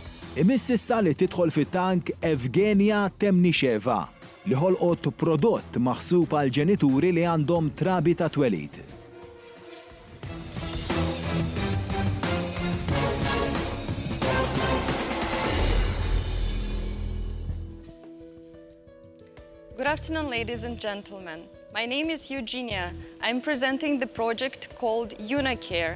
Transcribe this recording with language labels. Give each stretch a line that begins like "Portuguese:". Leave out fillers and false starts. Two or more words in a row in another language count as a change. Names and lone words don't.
Maltese: Imiss issa li tidħol fit-tank Evgenia Temnisheva li ħolqot prodott maħsub għal ġenituri li għandhom trabi ta' twelid.
English: Good afternoon, ladies and gentlemen. My name is Eugenia. I'm presenting the project called IUNOCARE.